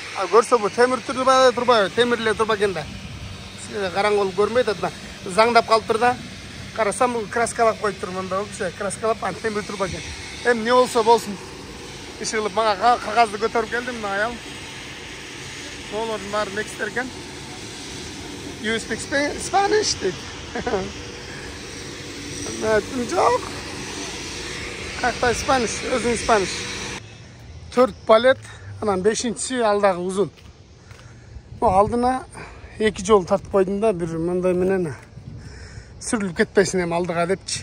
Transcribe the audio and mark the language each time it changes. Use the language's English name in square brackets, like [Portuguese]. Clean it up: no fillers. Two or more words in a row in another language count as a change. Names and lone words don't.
[Kyrgyz] Көрсө бул темир турба, темирле турба экен да. Караңгы көрмөйт атына. Заңдап калыптыр да. Карасам бул краскалап коюптур мында болчу, краскалап темир турба экен. Эми не болсо болсун. Ишилип мага кагазды көтөрүп келдим, мына аял. Олордун баары некстер экен. [English] You speak Spanish? [Kyrgyz] Жок. Кактай Spanish, өзүң Spanish. 4 палет, анан 5-чи алдагы узун. Алдына 2 жол тартып койдум да, бир мындай менен сүрүлүп кетпесин эми алдыга депчи.